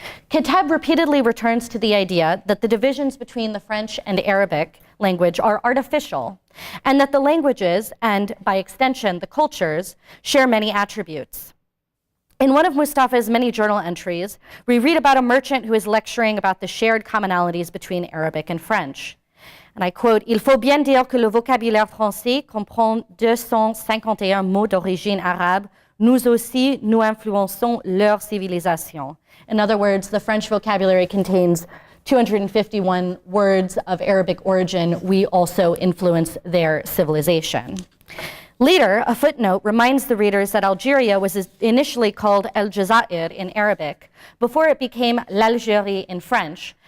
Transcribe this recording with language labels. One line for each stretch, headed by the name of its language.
English: Kateb repeatedly returns to the idea that the divisions between the French and Arabic language are artificial, and that the languages, and by extension the cultures, share many attributes. In one of Mustafa's many journal entries, we read about a merchant who is lecturing about the shared commonalities between Arabic and French.
French: And I quote, "Il faut bien dire que le vocabulaire français comprend 251 mots d'origine arabe. Nous aussi, nous influençons leur civilisation."
English: In other words, the French vocabulary contains 251 words of Arabic origin. We also influence their civilization. Later, a footnote reminds the readers that Algeria was initially called El Jazair in Arabic, before it became l'Algérie in French.